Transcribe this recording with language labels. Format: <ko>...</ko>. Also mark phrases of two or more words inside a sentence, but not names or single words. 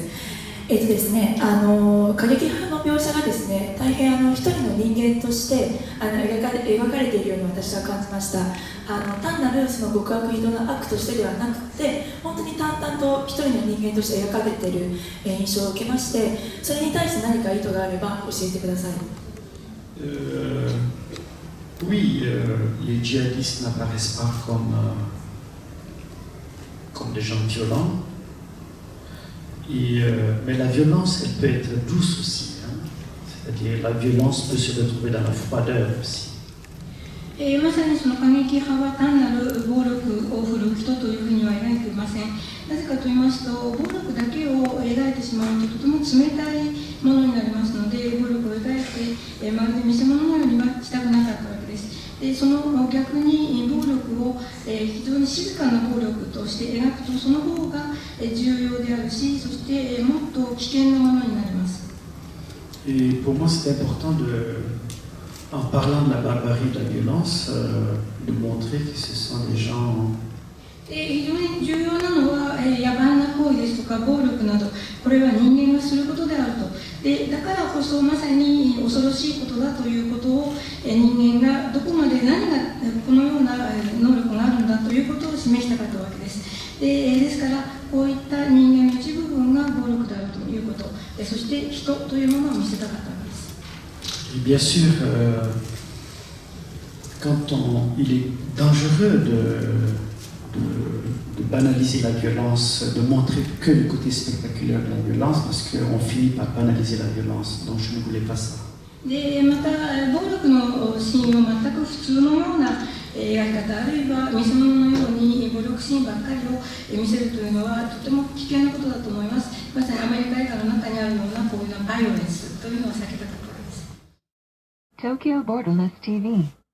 <ja>ですね、過激派の描写がですね、大変一人の人間として描かれているように私は感じました。単なるその極悪非道な悪としてではなくて、本当に淡々と一人の人間として描かれている印象を受けまして、それに対して何か意図があれば教えてください。</ja> <fr>Oui, les djihadistes n'apparaissent pas comme des gens violents. Mais la violence, elle peut être douce aussi. C'est-à-dire la violence peut se retrouver dans la froideur aussi.</fr> <ja>まさにその過激派は単なる暴力を振るう人というふうには描いていません。なぜかと言いますと、暴力だけを描いてしまうととても冷たいものになりますので、暴力を描いてまるで見せ物のようにはしたくなかったわけです。でその逆に暴力を非常に静かな暴力として描くと、その方が重要であるし、そしてもっと危険なものになります。</ja> <fr>Et pour moi, c'est important en parlant de la barbarie, de la violence, de montrer que ce sont des gens.</fr> <ja>非常に重要なのは、野蛮な行為ですとか暴力など、これは人間がすることであると。だからこそまさに恐ろしいことだということを、人間がどこまで何がこのような能力があるんだということを示したかったわけです。ですからこういった人間の一部分が暴力であるということ、そして人というものを見せたかったわけです。</ja> <fr>Et bien sûr, il est dangereux de banaliser la violence, de montrer que le côté spectaculaire de la violence, parce qu'on finit par banaliser la violence. Donc je ne voulais pas ça.</fr> <ja>でまた暴力のシーンを全く普通のような描き方、あるいは見せ物のように暴力シーンばっかりを見せるというのはとても危険なことだと思います。まさにアメリカ映画の中にあるようなこういうバイオレンスというのを避けたかったわけです。 Tokyo Borderless TV</ja>